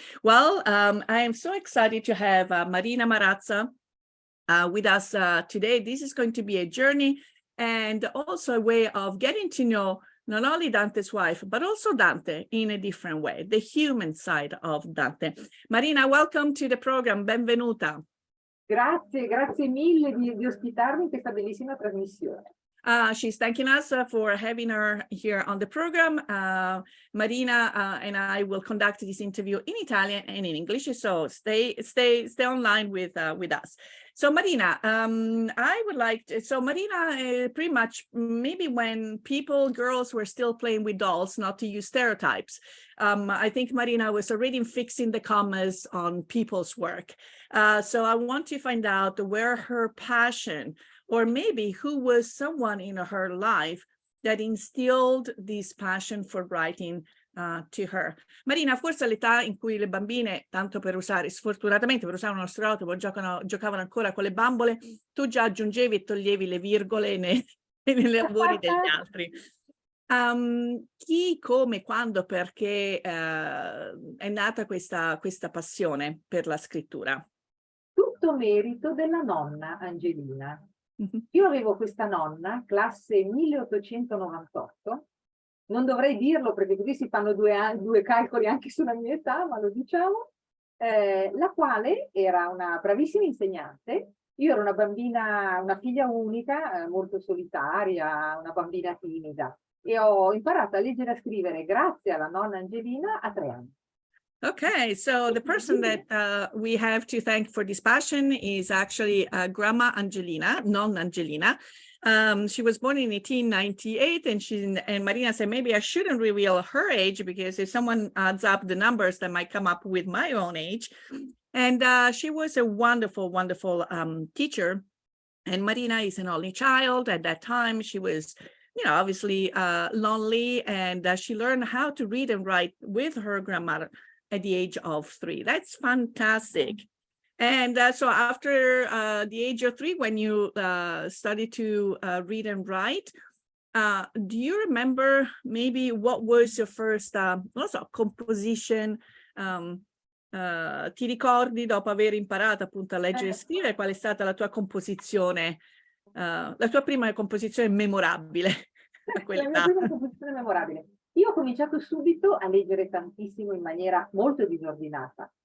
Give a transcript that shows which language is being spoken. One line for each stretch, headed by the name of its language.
English: Well, I am so excited to have Marina Marazza with us today. This is going to be a journey and also a way of getting to know not only Dante's wife, but also Dante in a different way, the human side of Dante. Marina, welcome to the program.
Italian: Benvenuta. Grazie mille di ospitarmi in questa bellissima trasmissione.
English: She's thanking us for having her here on the program. Marina and I will conduct this interview in Italian and in English, so stay online with us. So Marina, I would like to, so Marina, pretty much maybe when girls were still playing with dolls, not to use stereotypes. I think Marina was already fixing the commas on people's work. So I want to find out where her passion, or maybe who was someone in her life that instilled this passion for writing to her.
Italian: Marina, forse all'età in cui le bambine, tanto per usare, sfortunatamente per usare uno stereotipo, giocavano ancora con le bambole, tu già aggiungevi e toglievi le virgole nei lavori degli altri. Chi, come, quando, perché è nata questa passione per la scrittura? Tutto merito della nonna Angelina. Io avevo questa nonna, classe 1898, non dovrei dirlo perché così si fanno due calcoli anche sulla mia età, ma lo diciamo, la quale era una bravissima insegnante. Io ero una bambina, una figlia unica, molto solitaria, una bambina timida, e ho imparato a leggere e a scrivere grazie alla nonna Angelina a 3 anni.
English: Okay, so the person that we have to thank for this passion is actually Grandma Angelina, Nonna Angelina. She was born in 1898, and Marina said, maybe I shouldn't reveal her age because if someone adds up the numbers, that might come up with my own age. And she was a wonderful, wonderful teacher. And Marina is an only child. At that time, she was, obviously lonely, and she learned how to read and write with her grandmother at the age of 3. That's fantastic. And so after the age of 3, when you started to read and write, do you remember maybe what was your first composition?
Italian: Ti ricordi, dopo aver imparato appunto a leggere e scrivere, qual è stata la tua composizione, la tua prima composizione memorabile? La mia prima composizione memorabile. Io ho cominciato subito a leggere tantissimo in maniera molto disordinata.